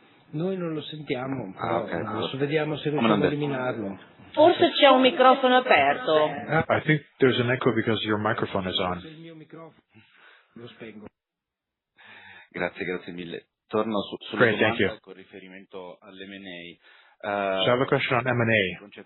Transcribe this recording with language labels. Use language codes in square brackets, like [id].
[it] Noi non lo sentiamo, però adesso vediamo se riusciamo a eliminarlo. Forse c'è un microfono aperto. [en] I think there's an echo because your microphone is on. [it] Il mio microfono lo spengo. Grazie mille. Torno sulla domanda con riferimento all'M&A. [en] So I have a question on M&A.